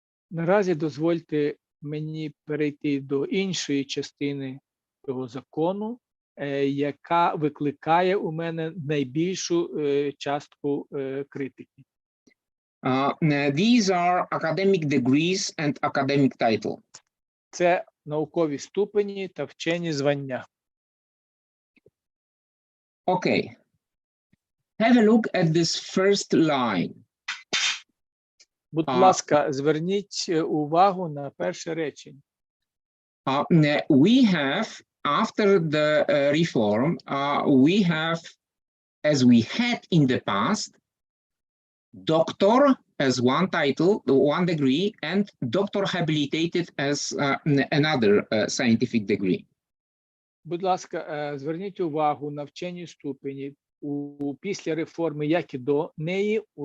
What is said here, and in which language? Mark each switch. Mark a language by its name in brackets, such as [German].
[Ukrainian] Наразі дозвольте мені перейти до іншої частини цього закону, яка викликає у мене найбільшу частку критики. [English] These are academic degrees and academic title. [Ukrainian] Це наукові ступені та вчені звання. [English] Okay. Have a look at this first line. [Ukrainian] Будь ласка, зверніть увагу на перше речення. [English] We have, after the reform, we have, as we had in the past, doctor as one title, one degree, and doctor habilitated as another scientific degree. [Ukrainian] Будь ласка, зверніть увагу на вчені ступені після реформи, як і до неї.